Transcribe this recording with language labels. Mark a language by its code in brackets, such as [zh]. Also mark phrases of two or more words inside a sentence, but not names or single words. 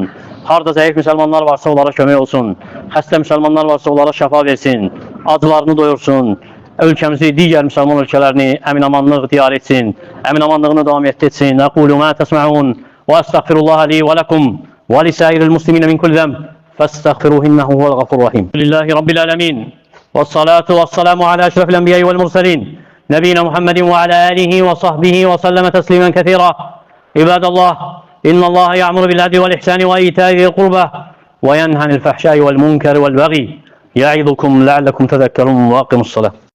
[az] Harda zəif müsəlmanlar varsa onlara kömək olsun. Xəstə müsəlmanlar varsa onlara şəfa versin. Acılarını doyursun. Ölkəmizi, digər müsəlman ölkələrini əminamanlıq diyar etsin. Əminamanlığını davam etsin. [ar] أقول ما تسمعون وأستغفر الله لي ولكم ولسائر المسلمين من كل ذنب فاستغفروه إنه هو الغفور الرحيم. لله رب العالمين والصلاة والسلام على أشرف الأنبياء والمرسلين نبينا محمد وعلى آله وصحبه وسلم تسليما كثيرا. عباد الله إن الله يأمر بالعدل والإحسان وإيتاء ذي القربى وينهى عن الفحشاء والمنكر والبغي. يعظكم لعلكم تذكرون وأقم الصلاة.